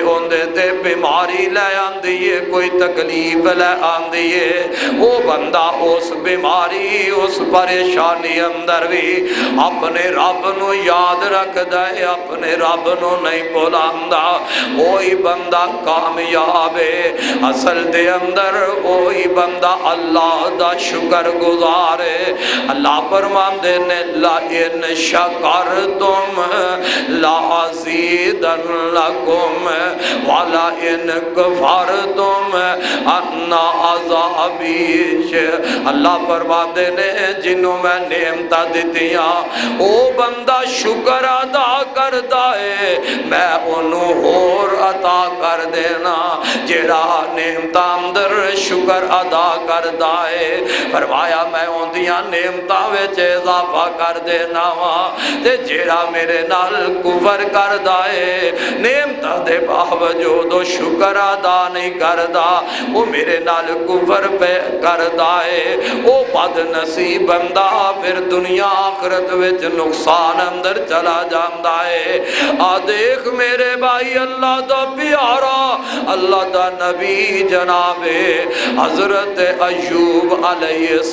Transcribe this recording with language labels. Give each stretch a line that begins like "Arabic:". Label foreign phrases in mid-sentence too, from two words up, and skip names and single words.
Punjabi: اوندے تے بیماری لے آندی ہے کوئی تکلیف لے آندی ہے وہ بندہ اس بیماری اس پریشانی اندر بھی اپنے رب نو یاد رکھدا ہے اپنے رب نو نہیں بھولاندا وہی بندہ کامیاب ہے اصل دے اندر وہی بندہ اللہ دا شکر گزار ہے اللہ فرماندے نے
Arabic: لَئِن شَكَرْتُمْ لَأَزِيدَنَّكُمْ وَلَئِن كَفَرْتُمْ أَنَّ عَذَابِي
Punjabi: اللہ فرماندے نے جنہوں میں نعمتاں دتیاں او بندہ شکر ادا کردا ہے میں انہوں اور عطا کر دینا جڑا نعمتاں اندر شکر ادا کردا ہے فرمایا میں اوندیاں نعمتاں وچ اضافہ کر دینا وا تے جڑا میرے نال کفر کردا ہے نعمتاں دے باوجود شکر ادا نہیں کردا وہ میرے نال کفر پہ کردا ہے وہ بد نصیب بندہ پھر دنیا آخرت وچ نقصان اندر چلا جاندا ہے آ دیکھ میرے بھائی اللہ دا پیارا اللہ دا نبی جناب حضرت ایوب علیہ